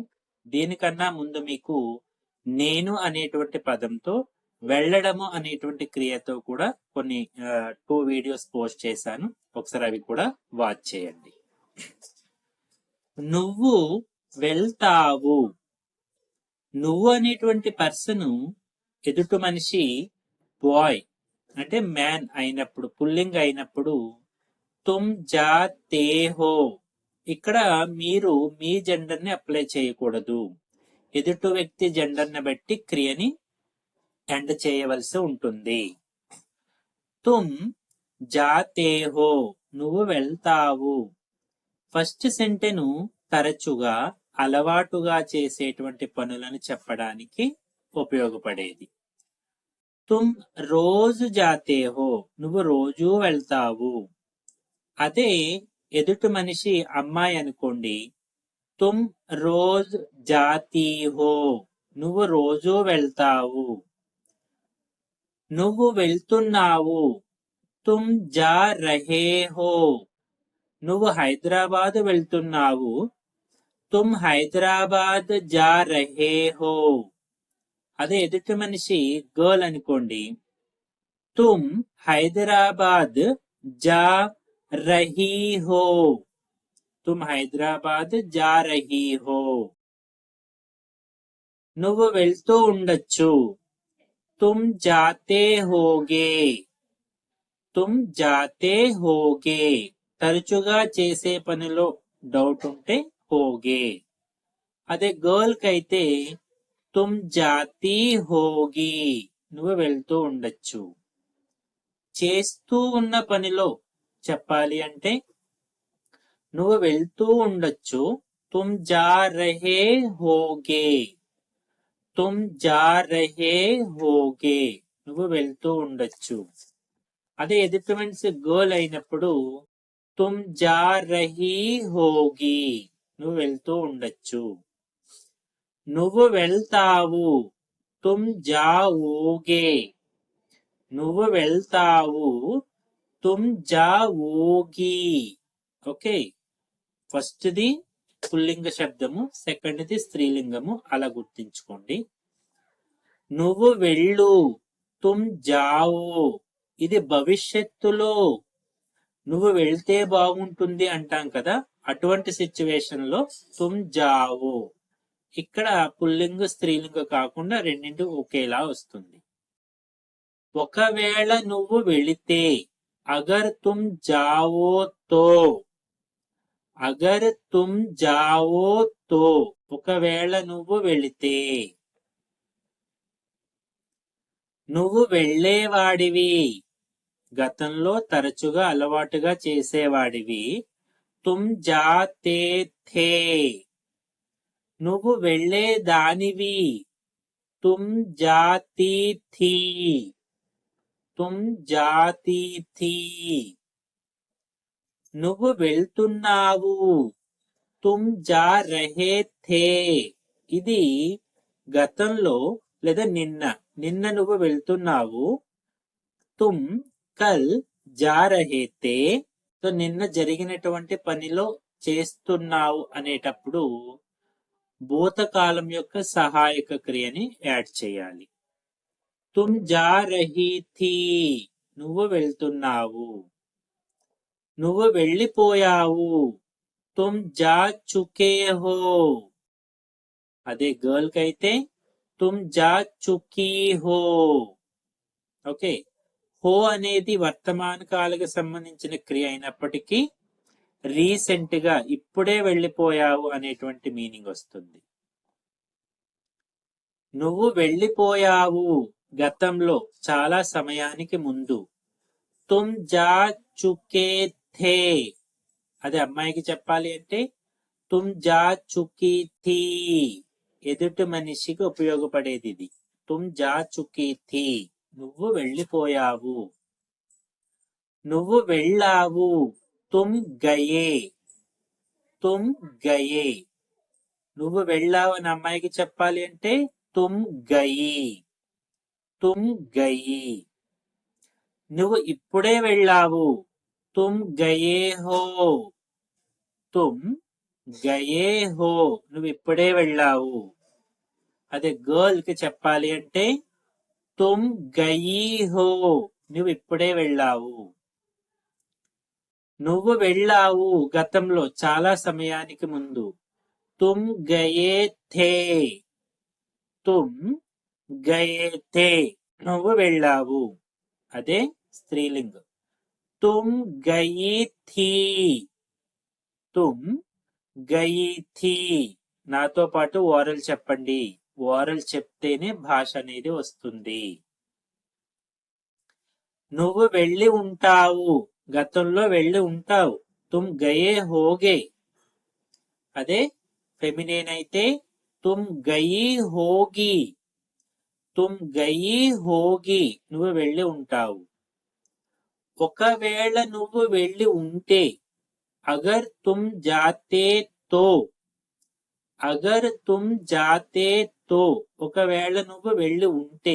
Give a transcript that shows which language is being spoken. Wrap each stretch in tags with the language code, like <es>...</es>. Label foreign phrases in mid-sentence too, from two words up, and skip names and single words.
<te>దీనికన్నా ముందు మీకు నేను అనేటువంటి పదంతో వెళ్ళడము అనేటువంటి క్రియతో కూడా కొన్ని 2</te> <en>videos post</en> <te>చేశాను. ఒకసారి అవి కూడా వాచ్ చేయండి. నువ్వు వెళ్తావు. నువ్వు అనేటువంటి పర్సన్ ఎదుటి మనిషి బాయ్ అంటే మ్యాన్ అయినప్పుడు, పుల్లింగ్ అయినప్పుడు</te> <hi>तुम जाते हो.</hi> <te>ఇక్కడ మీరు మీ జెండర్ ని అప్లై చేయకూడదు. ఎదుటి వ్యక్తి జెండర్ ని బట్టి క్రియని ఎండ్ చేయవలసి ఉంటుంది.</te> <hi>तुम जाते हो,</hi> <te>నువ్వు వెళ్తావు.</te> <en>first sentence</en> <te>తరచుగా అలవాటుగా చేసేటువంటి పనులను చెప్పడానికి ఉపయోగపడేది.</te> <hi>तुम रोज़ जाते हो,</hi> <te>నువ్వు రోజు వెళ్తావు. అదే ఎదుటి మనిషి అమ్మాయి అనుకోండి,</te> <hi>तुम रोज़ जाती हो,</hi> <te>నువ్వు రోజు వెళ్తావు. నువ్వు వెళ్తున్నావు.</te> <hi>तुम जा रहे हो,</hi> <te>నువ్వు హైదరాబాద్ వెళ్తున్నావు.</te> <hi>तुम हैदराबाद जा रहे हो.</hi> <te>అదే ఎదుటి మనిషి గర్ల్ అనుకోండి,</te> <hi>तुम हैदराबाद जा रही हो, तुम हैदराबाद जा रही हो.</hi> <te>నువ్వు వెళ్తూ ఉండొచ్చు.</te> <hi>तुम जाते होगे, तुम जाते होगे.</hi> <te>తరచుగా చేసే పనిలో డౌట్ ఉంటే హోగే. అదే గర్ల్ కైతే</te> <hi>तुम जाती होगी,</hi> <te>నువ్వు వెళ్తూ ఉండొచ్చు. చేస్తూ ఉన్న పనిలో చెప్పాలి అంటే నువ్వు వెళ్తూ ఉండొచ్చు.</te> <hi>तुम जा रहे होगे, तुम जा रहे होगे,</hi> <te>నువ్వు వెళ్తూ ఉండొచ్చు. అదే ఎదుటి మనిషి గర్ల్ అయినప్పుడు</te> <hi>तुम जा रही होगी,</hi> <te>నువ్వు వెళ్తూ ఉండొచ్చు. నువ్వు వెళ్తావు.</te> <hi>तुम जाओगे,</hi> <te>నువ్వు వెళ్తావు.</te> <hi>तुम जाओगी.</hi> <te>ఓకే, ఫస్ట్ది పుల్లింగ శబ్దము, సెకండ్ది స్త్రీలింగము, అలా గుర్తించుకోండి. నువ్వు వెళ్ళు.</te> <hi>तुम जाओ,</hi> <te>ఇది భవిష్యత్తులో నువ్వు వెళ్తే బాగుంటుంది అంటాం కదా, అటువంటి సిచ్యువేషన్ లో</te> <hi>तुम जाओ.</hi> <te>ఇక్కడ పుల్లింగ స్త్రీలింగ కాకుండా రెండింటి ఒకేలా వస్తుంది. ఒకవేళ నువ్వు వెళితే,</te> <hi>अगर तुम जाओ तो, अगर तुम जाओ तो,</hi> <te>ఒకవేళ నువ్వు వెళితే. నువ్వు వెళ్ళేవాడివి, గతంలో తరచుగా అలవాటుగా చేసేవాడివి.</te> <hi>तुम जाते थे,</hi> <te>నువ్వు వెళ్ళేదానివి.</te> <hi>तुम जाती थी, तुम जाती थी.</hi> <te>నువ్వు వెళ్తున్నావు.</te> <hi>तुम जा रहे थे,</hi> <te>ఇది గతంలో లేదా నిన్న నువ్వు వెళ్తున్నావు.</te> <hi>तुम कल जा रहे थे,</hi> <te>నిన్న జరిగినటువంటి పనిలో చేస్తున్నావు అనేటప్పుడు భూతకాలం యొక్క సహాయక క్రియని యాడ్ చేయాలి.</te> <hi>तुम जा रही थी,</hi> <te>నువ్వు వెళ్తున్నావు. నువ్వు వెళ్ళిపోయావు.</te> <hi>तुम जा चुके हो.</hi> <te>అదే గర్ల్ కైతే</te> <hi>तुम जा चुकी हो.</hi> <te>ఓకే, హో అనేది వర్తమాన కాలకు సంబంధించిన క్రియ అయినప్పటికీ రీసెంట్ గా ఇప్పుడే వెళ్ళిపోయావు అనేటువంటి మీనింగ్ వస్తుంది. నువ్వు వెళ్ళిపోయావు గతంలో చాలా సమయానికి ముందు.</te> <hi>तुम जा चुके थे,</hi> <te>అది అమ్మాయికి చెప్పాలి అంటే</te> <hi>तुम जा चुकी थी,</hi> <te>ఎదుటి మనిషికి ఉపయోగపడేది ఇది.</te> <hi>तुम जा चुकी थी,</hi> <te>నువ్వు వెళ్ళిపోయావు. నువ్వు వెళ్ళావు.</te> <hi>तुम गए, तुम गए,</hi> <te>నువ్వు వెళ్ళావు అని అమ్మాయికి చెప్పాలి అంటే</te> <hi>तुम गई, तुम गई.</hi> <te>నువ్వు ఇప్పుడే వెళ్ళావు.</te> <hi>तुम गए हो, तुम गए हो,</hi> <te>నువ్వు ఇప్పుడే వెళ్ళావు. అదే గర్ల్ కి చెప్పాలి అంటే</te> <hi>तुम गई हो,</hi> <te>నువ్వు ఇప్పుడే వెళ్ళావు. నువ్వు వెళ్ళావు గతంలో చాలా సమయానికి ముందు.</te> <hi>तुम गए थे, तुम गए थे,</hi> <te>నువ్వు వెళ్ళావు. అదే స్త్రీలింగం.</te> <hi>तुम गई थी, तुम गई थी.</hi> <te>నాతో పాటు ఓరల్ చెప్పండి. ఓరల్ చెప్తేనే భాష అనేది వస్తుంది. నువ్వు వెళ్ళి ఉంటావు, గతంలో వెళ్ళి ఉంటావు.</te> <hi>तुम गए होगे,</hi> <te>అదే ఫెమినేన్ అయితే</te> <hi>तुम गई होगी, तुम गई होगी,</hi> <te>నువ్వు వెళ్ళి ఉంటావు. ఒకవేళ నువ్వు వెళ్ళి ఉంటే,</te> <hi>अगर तुम जाते तो, अगर तुम जाते तो,</hi> <te>ఒకవేళ నువ్వు వెళ్ళి ఉంటే.</te>